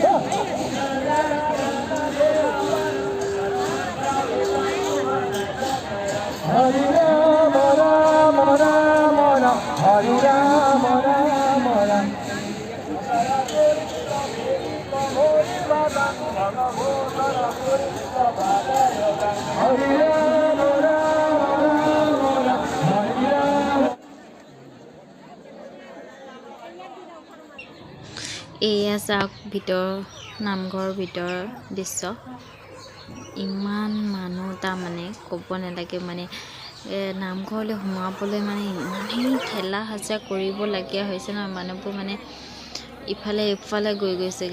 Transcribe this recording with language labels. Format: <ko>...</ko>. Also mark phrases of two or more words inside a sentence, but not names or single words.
<as>Hare Ram, Ram Ram Ram. Hare Ram, Ram Ram. Hare Ram, Ram Ram. Hare Ram. এয়া চাওক নামঘৰৰ ভিতৰৰ দৃশ্য। ইমান মানুহ, তাৰমানে ক'ব নালাগে। মানে নামঘৰলৈ সোমাবলৈ মানে ইমানেই ঠেলা হেঁচা কৰিবলগীয়া হৈছে ন, মানুহবোৰ মানে ইফালে ইফালে গৈছেগৈ।</as>